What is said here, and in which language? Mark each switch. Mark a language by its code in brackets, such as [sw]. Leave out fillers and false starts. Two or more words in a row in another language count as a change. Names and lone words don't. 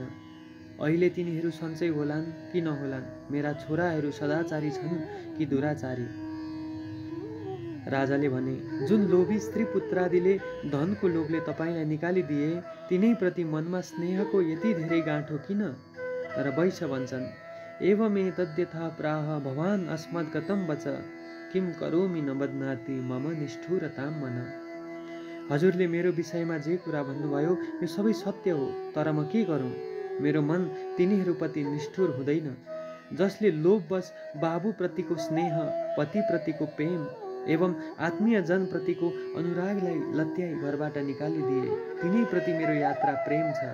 [ne] अहिले तिनीहरू सन्चै होलान् कि नहोलान्। मेरा छोराहरू सदाचारी छन् कि दुराचारी। राजाले भने, जुन लोभी स्त्री पुत्रादिले धनको लोभले तपाईँलाई निकालिदिए तिनै प्रति मनमा स्नेहको यति धेरै गाँठो किन? तर वैश्य भन्छन्, [sa] एवमेतद्यथा प्राह भवान् अस्मद् गतं वच किं करोमि न बध्नाति मम निष्ठुरतां मन। [ne] हजुरले मेरो विषयमा जे कुरा भन्नुभयो यो सबै सत्य हो, तर म के गरौँ? मेरो मन तिनीहरूप्रति निष्ठुर हुँदैन। जसले लोभवश बाबुप्रतिको स्नेह, पतिप्रतिको प्रेम एवं आत्मीय जनप्रतिको अनुरागलाई लत्याई घरबाट निकालिदिए तिनै प्रति मेरो यात्रा प्रेम छ।